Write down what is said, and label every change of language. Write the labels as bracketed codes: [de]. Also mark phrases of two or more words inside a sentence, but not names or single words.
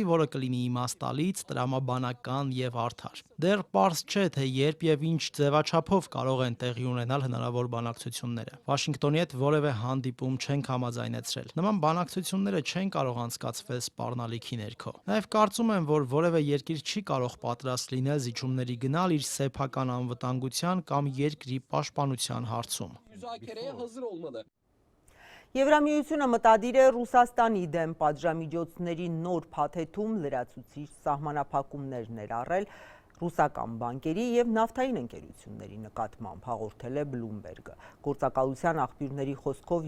[hy] որը կլինի իմաստալից, տրամաբանական եւ արդար։ Դեռ պարզ չէ, թե երբ եւ ինչ ձևաչափով կարող են տեղի ունենալ հնարավոր բանակցությունները։ Վաշինգտոնի հետ որևէ հանդիպում չենք համաձայնեցրել։ Նման բանակցությունները չեն կարող անցկացվել սպառնալիքի ներքո։ Նաեւ կարծում եմ, որ որևէ երկիր չի կարող պատրաստ լինել զիջումների գնալ իր սեփական անվտանգության կամ երկրի պաշտպանության հարցում։ [tr] Müzakereye hazır olmalı. [hy] Եվրամիությունը մտադիր է Ռուսաստանի դեմ պատժամիջոցների նոր փաթեթում լրացուցիչ սահմանափակումներ ներառել, ռուսական բանկերի և նավթային ընկերությունների նկատմամբ, հաղորդել է Bloomberg-ը։ Գործակալության աղբյուրների խոսքով